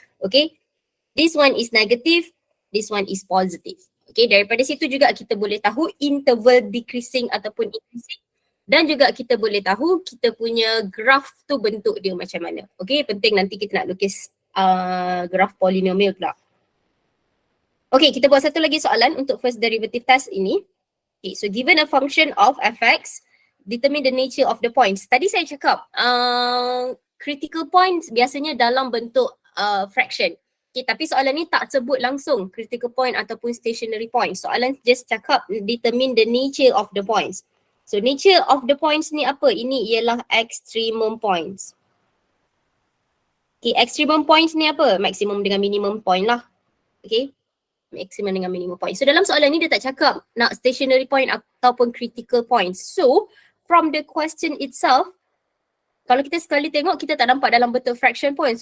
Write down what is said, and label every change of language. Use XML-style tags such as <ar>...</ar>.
<en>Okay, this one is negative, this one is positive.</en> <ms>Okay, daripada situ juga kita boleh tahu interval decreasing ataupun increasing. Dan juga kita boleh tahu kita punya graph tu bentuk dia macam mana. Okay, penting nanti kita nak lukis graph polynomial pula. Okay, kita buat satu lagi soalan untuk first derivative test ini. Okay,</ms> <en>so given a function of fx, determine the nature of the points.</en> <ms>Tadi saya cakap critical points biasanya dalam bentuk fraction. Okay, tapi soalan ni tak sebut langsung critical point ataupun stationary point. Soalan just cakap</ms> <en>determine the nature of the points.</en> <ms>So nature of the points ni apa? Ini ialah extremum points. Okay, extremum points ni apa? Maximum dengan minimum point lah. Okay, maximum dengan minimum point. So dalam soalan ni dia tak cakap nak stationary point ataupun critical points.</ms> <en>So from the question itself,</en> <ms>kalau kita sekali tengok kita tak nampak dalam bentuk fraction point.</ms>